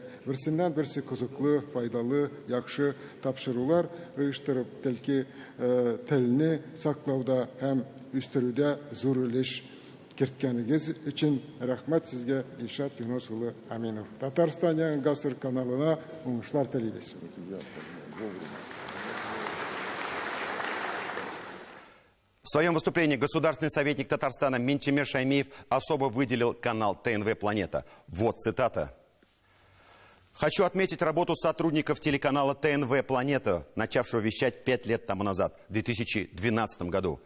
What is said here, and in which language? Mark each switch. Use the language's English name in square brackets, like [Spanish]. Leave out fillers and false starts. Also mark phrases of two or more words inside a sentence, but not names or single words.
[Tatar] Берсеннән берсе кызыклы, файдалы, яхшы тапшырулар оештырып, телне саклауда һәм үстерүдә зур өлеш керткәнегез өчен рәхмәт сезгә, Илшат Юнус улы Аминов. Татарстан яңа гасыр каналына уңышлар телибез. [Russian] В своем выступлении государственный советник Татарстана Минтимир Шаймиев особо выделил канал ТНВ «Планета». Вот цитата. «Хочу отметить работу сотрудников телеканала ТНВ «Планета», начавшего вещать 5 лет тому назад, в 2012 году.